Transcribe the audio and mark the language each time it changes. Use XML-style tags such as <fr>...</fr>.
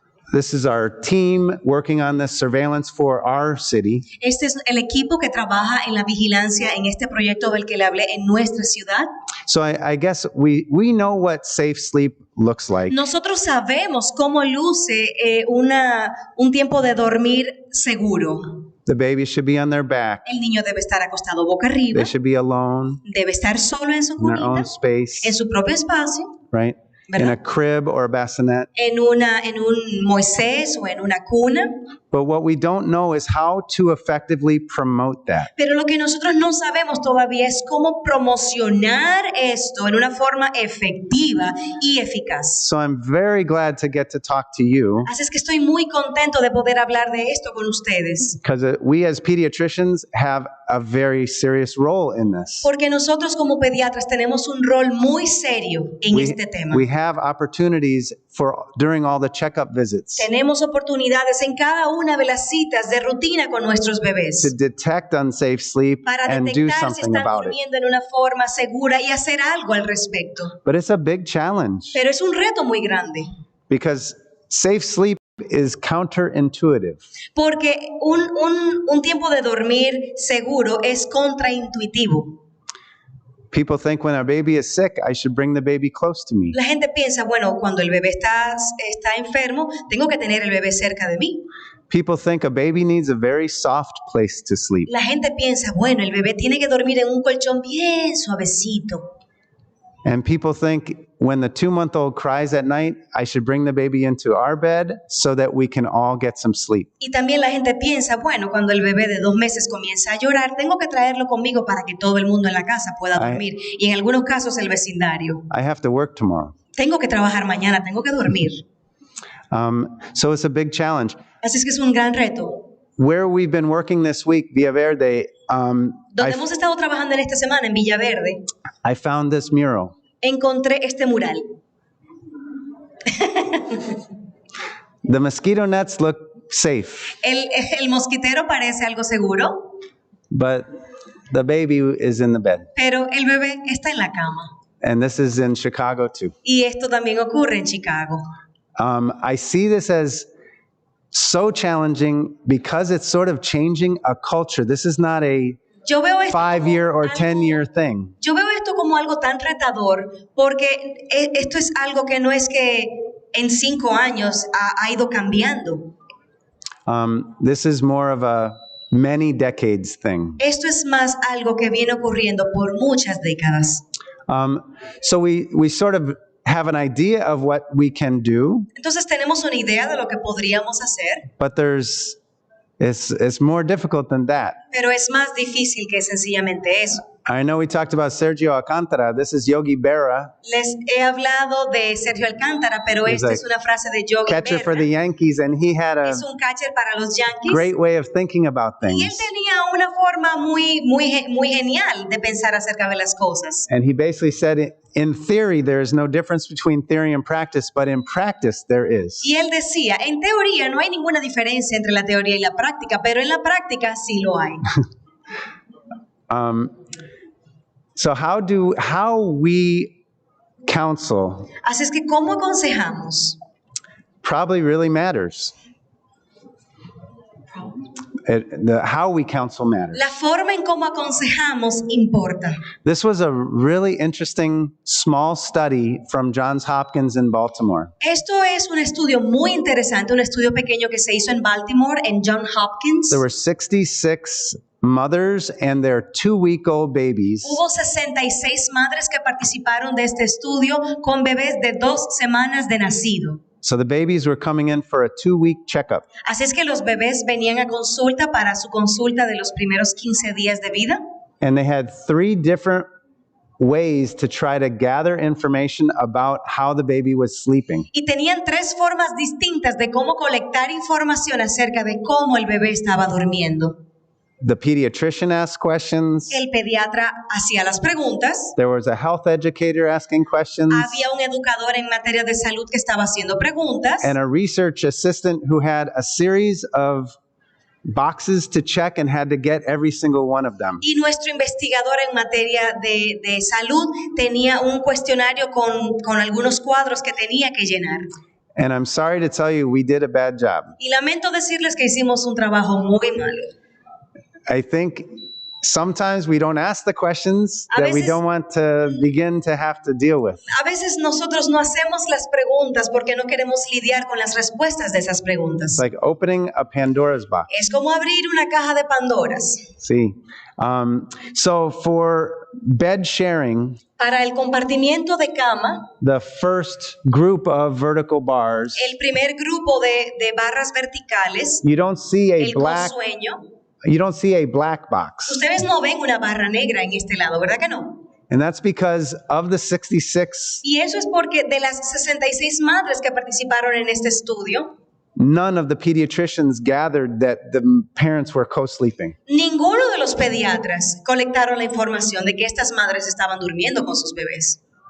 <en>This is our team working on this surveillance for our city.</en> <es>Este es el equipo que trabaja en la vigilancia en este proyecto del que le hablé en nuestra ciudad.</es> <en>So I guess we know what safe sleep looks like.</en> <es>Nosotros sabemos cómo luce un tiempo de dormir seguro.</es> <en>The baby should be on their back.</en> <es>El niño debe estar acostado boca arriba.</es> <en>They should be alone</en> <es>Debe estar solo en su</es> <en>in their</en> <es>cunita,</es> <en>own space,</en> <es>en su propio espacio,</es> <en>right? In</en> <es>¿verdad?</es> <en>a crib or a bassinet.</en> <es>En un Moisés o en una cuna.</es> <en>But what we don't know is how to effectively promote that.</en> <es>Pero lo que nosotros no sabemos todavía es cómo promocionar esto en una forma efectiva y eficaz.</es> <en>So I'm very glad to get to talk to you,</en> <es>Así es que estoy muy contento de poder hablar de esto con ustedes.</es> <en>because we as pediatricians have a very serious role in this.</en> <es>Porque nosotros como pediatras tenemos un rol muy serio en este tema.</es> <en>We have opportunities during all the checkup visits</en> <es>Tenemos oportunidades en cada una de las citas de rutina con nuestros</es> <en>to</en> <es>bebés</es> <en>detect unsafe sleep</en> <es>para</es> <en>and do</en> <es>detectar si</es> <en>something</en> <es>están</es> <en>about it.</en> <es>durmiendo en una forma segura y hacer algo al respecto.</es> <en>But it's a big challenge</en> <es>Pero es un reto muy grande.</es> <en>because safe sleep is counterintuitive.</en> <es>Porque un tiempo de dormir seguro es contraintuitivo.</es> <en>People think when a baby is sick, I should bring the baby close to me.</en> <es>La gente piensa, bueno, cuando el bebé está enfermo, tengo que tener el bebé cerca de mí.</es> <en>People think a baby needs a very soft place to sleep.</en> <es>La gente piensa, bueno, el bebé tiene que dormir en un colchón bien suavecito.</es> <en>And people think when the 2-month-old cries at night, I should bring the baby into our bed so that we can all get some sleep.</en> <es>Y también la gente piensa, bueno, cuando el bebé de 2 meses comienza a llorar, tengo que traerlo conmigo para que todo el mundo en la casa pueda dormir. Y en algunos casos el vecindario.</es> <en>I have to work tomorrow.</en> <es>Tengo que trabajar mañana, tengo que dormir.</es> <en>So it's a big challenge.</en> <es>Así es que es un gran reto.</es> <en>Where we've been working this week, Villaverde,</en> <es>Donde hemos estado trabajando en esta semana, en Villaverde,</es> <en>I found this mural.</en> <es>encontré este mural.</es> <en>The mosquito nets look safe,</en> <es>El mosquitero parece algo seguro,</es> <en>but the baby is in the bed.</en> <es>pero el bebé está en la cama.</es> <en>And this is in Chicago too.</en> <es>Y esto también ocurre en Chicago.</es> <en>I see this as so challenging because it's sort of changing a culture. This is not a</en> <es>Yo veo esto</es> <en>5-year or</en> <es>como</es> <en>10-year thing.</en> <es>Yo veo esto como algo tan retador porque esto es algo que no es que en 5 años ha ido cambiando.</es> <en>This is more of a many decades thing.</en> <es>Esto es más algo que viene ocurriendo por muchas décadas.</es> <en>So we sort of have an idea of what we can do,</en> <es>Entonces tenemos una idea de lo que podríamos hacer,</es> <en>but it's more difficult than that.</en> <es>pero es más difícil que sencillamente eso.</es> <en>I know we talked about Sergio Alcantara. This is Yogi Berra,</en> <es>Les he hablado de Sergio Alcántara, pero</es> <en>He's</en> <es>esta</es> <en>a</en> <es>es una frase de Yogi</es> <en>catcher for</en> <es>Berra.</es> <en>the Yankees, and he had a</en> <es>Es un catcher para los Yankees.</es> <en>great way of thinking about</en> <es>Y él</es> <en>things.</en> <es>tenía una forma muy genial de pensar acerca de las cosas.</es> <en>And he basically said, in theory, there is no difference between theory and practice, but in practice, there is.</en> <es>Y él decía, en teoría no hay ninguna diferencia entre la teoría y la práctica, pero en la práctica sí lo hay.</es> <en>So how we counsel</en> <es>Así es que, ¿cómo aconsejamos?</es> <en>probably really matters. How we counsel matters.</en> <es>La forma en cómo aconsejamos importa.</es> <en>This was a really interesting small study from Johns Hopkins in Baltimore.</en> <es>Esto es un estudio muy interesante, un estudio pequeño que se hizo en Baltimore, en Johns Hopkins.</es> <en>There were 66 mothers and their 2-week-old babies.</en> <es>Hubo 66 madres que participaron de este estudio con bebés de 2 semanas de nacido.</es> <en>So the babies were coming in for a 2-week checkup.</en> <es>Así es que los bebés venían a consulta para su consulta de los primeros 15 días de vida.</es> <en>And they had 3 different ways to try to gather information about how the baby was sleeping.</en> <es>Y tenían 3 formas distintas de cómo colectar información acerca de cómo el bebé estaba durmiendo.</es> <en>The pediatrician asked questions.</en> <es>El pediatra hacía las preguntas.</es> <en>There was a health educator asking questions.</en> <es>Había un educador en materia de salud que estaba haciendo preguntas.</es> <en>And a research assistant who had a series of boxes to check and had to get every single one of them.</en> <es>Y nuestro investigador en materia de salud tenía un cuestionario con algunos cuadros que tenía que llenar.</es> <en>And I'm sorry to tell you, we did a bad job.</en> <es>Y lamento decirles que hicimos un trabajo muy malo.</es> <en>I think sometimes we don't ask the questions that we don't want to begin to have to deal with.</en> <es>A veces nosotros no hacemos las preguntas porque no queremos lidiar con las respuestas de esas preguntas.</es> <en>It's like opening a Pandora's box.</en> <es>Es como abrir una caja de Pandoras.</es> <en>See, so for bed sharing,</en> <es>Para el compartimiento de cama,</es> <en>the first group of vertical bars,</en> <es>el primer grupo de barras verticales,</es> <en>you don't see a</en> <es>el</es> <en>black.</en> <es>consueño,</es> <en>You don't see a black box.</en> <es>ustedes no ven una barra negra en este lado, ¿verdad que no?</es> <en>And that's because of the 66,</en> <es>Y eso es porque de las 66 madres que participaron en este estudio,</es> <en>none of the pediatricians gathered that the parents were co-sleeping.</en> <es>ninguno de los pediatras colectaron la información de que estas madres estaban durmiendo con sus bebés.</es>